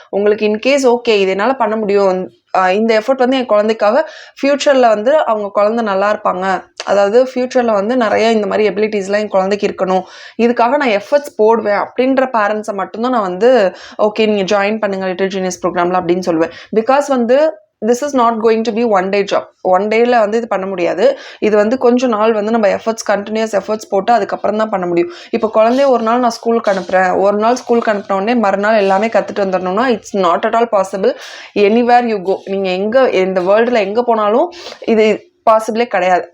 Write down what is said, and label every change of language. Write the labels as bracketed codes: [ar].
[ta] உங்களுக்கு in case okay இது என்னால் பண்ண முடியும், இந்த எஃபர்ட் வந்து என் குழந்தைக்காக ஃப்யூச்சரில் வந்து அவங்க குழந்தை நல்லா இருப்பாங்க, அதாவது ஃப்யூச்சரில் வந்து நிறைய இந்த மாதிரி எபிலிட்டிஸ்லாம் என் குழந்தைக்கு இருக்கணும், இதுக்காக நான் எஃபர்ட்ஸ் போடுவேன் அப்படின்ற பேரண்ட்ஸை மட்டும்தான் நான் வந்து ஓகே நீங்கள் ஜாயின் பண்ணுங்கள் லிட்டில் ஜீனியஸ் ப்ரோக்ராமில் அப்படின்னு சொல்லுவேன். [en] Because வந்து this is not going to be one day job. [ta] One டேயில் வந்து இது பண்ண முடியாது. இது வந்து கொஞ்சம் நாள் வந்து நம்ம கண்டினியூஸ் எஃபர்ட்ஸ் போட்டு அதுக்கப்புறம் தான் பண்ண முடியும். இப்போ குழந்தைய ஒரு நாள் நான் ஸ்கூலுக்கு அனுப்புகிறேன், ஒரு நாள் ஸ்கூலுக்கு அனுப்பின உடனே மறுநாள் எல்லாமே கற்றுட்டு வந்துடணும்னா [en] It's not at all possible. Anywhere you go, [ta] நீங்கள் எங்கே இந்த வேர்ல்டில் எங்கே போனாலும் இது பாசிபிளே கிடையாது.